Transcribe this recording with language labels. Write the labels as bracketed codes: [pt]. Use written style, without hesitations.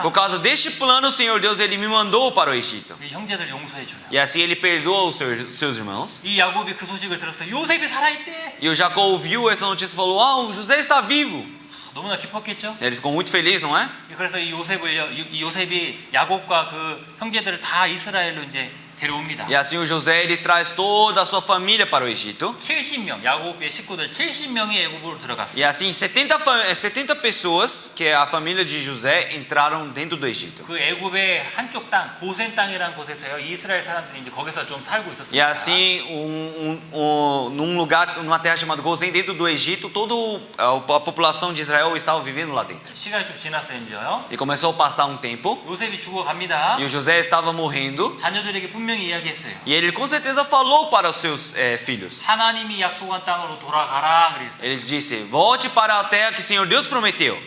[pt] Por causa deste plano, o Senhor Deus ele me mandou para o Egito. [ko] 이 형제들 용서해 줘요. [pt] E assim ele perdoa os seus irmãos. [ko] 이 야곱이 그 소식을 들었어요. 요셉이 살아있대. [pt] E o Jacó ouviu essa notícia e falou: "Ah, o José está vivo." [ko] 너무나 기뻤겠죠? [pt] Ele ficou muito feliz, não é? [ko] 그래서 이 요셉이 야곱과 그 형제들을 다 이스라엘로 이제 데려옵니다. [pt] E assim o José ele traz toda a sua família para o Egito. [ko] 70명, 야곱의 식구들 70명이 애굽으로 [pt] E [ko] 들어갔어요. [pt] assim 70 pessoas, que é a família de José, entraram dentro do Egito. [ko] 그 애굽의 한쪽 땅, 고센 땅이라는 곳에서요, 이스라엘 사람들이 이제 거기서 좀 살고 [pt] E [ko] 있었습니다. [pt] assim, num lugar, numa terra chamada Gozém, dentro do Egito, toda a população de Israel estava vivendo lá dentro. [ko] 시간이 좀 지났어요, 이제요. [pt] E começou a passar um tempo, [ko] 요셉이 죽어갑니다. [pt] e o José estava morrendo, [ko] 자녀들에게 분명히 이야기했어요. [pt] e ele com certeza falou para os seus filhos. [ko] 하나님이 약속한 땅으로 돌아가라 그랬어요. [pt] Ele disse: "Volte para a terra que o Senhor Deus prometeu,